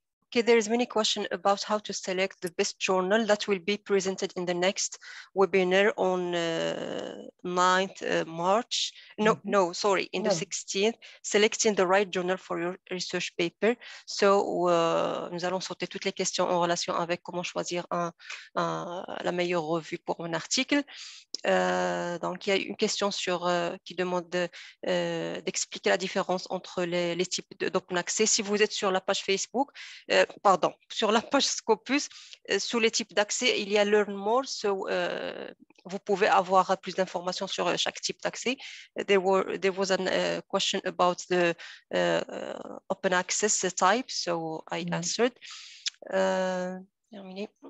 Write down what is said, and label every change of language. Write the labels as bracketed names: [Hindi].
[English] Okay, there is many questions about how to select the best journal that will be presented in the next webinar on 9th March. In the 16th, selecting the right journal for your research paper. [French] So, nous allons sauter toutes les questions en relation avec comment choisir la meilleure revue pour un article. Donc, il y a une question qui demande d'expliquer la différence entre les types d'open access. Si vous êtes sur la page Facebook, sur la page Scopus, sous les types d'accès, il y a Learn More, vous pouvez avoir plus d'informations sur chaque type d'accès. [English] There was a question about the open access type, so I answered. [French] Terminé.